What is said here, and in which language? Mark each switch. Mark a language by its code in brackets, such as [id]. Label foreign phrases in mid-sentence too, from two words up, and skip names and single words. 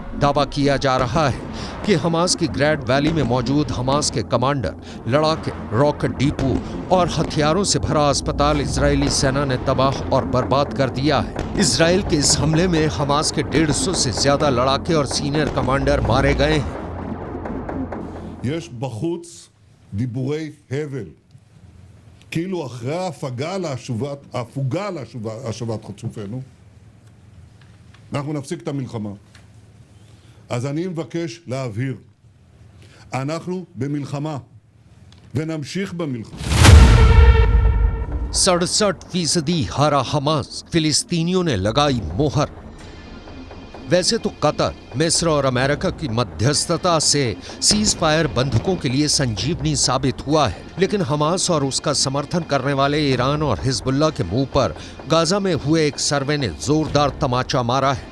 [hi] दावा किया जा रहा है कि हमास की ग्रैड वैली में मौजूद हमास के कमांडर, लड़ाके, रॉकेट डिपो और हथियारों से भरा अस्पताल इजरायली सेना ने तबाह और बर्बाद कर दिया है। इजराइल के इस हमले में हमास के 150 से ज्यादा लड़ाके और [en] senior commander [hi] मारे गए हैं। [he] יש בחוץ דיבורי הבל, כאילו אחרי ההפוגה להשבת חטופינו, ואנחנו נפסיק את המלחמה. אז אני מבקש להבהיר, אנחנו במלחמה, ונמשיך במלחמה. [hi] 67% हारा हमास, फिलिस्तीनियों ने लगाई मोहर। वैसे तो कतर, मिस्र और अमेरिका की मध्यस्थता से [en] cease fire [hi] बंधकों के लिए संजीवनी साबित हुआ है, लेकिन हमास और उसका समर्थन करने वाले ईरान और हिजबुल्लाह के मुंह पर गाजा में हुए एक सर्वे ने जोरदार तमाचा मारा है।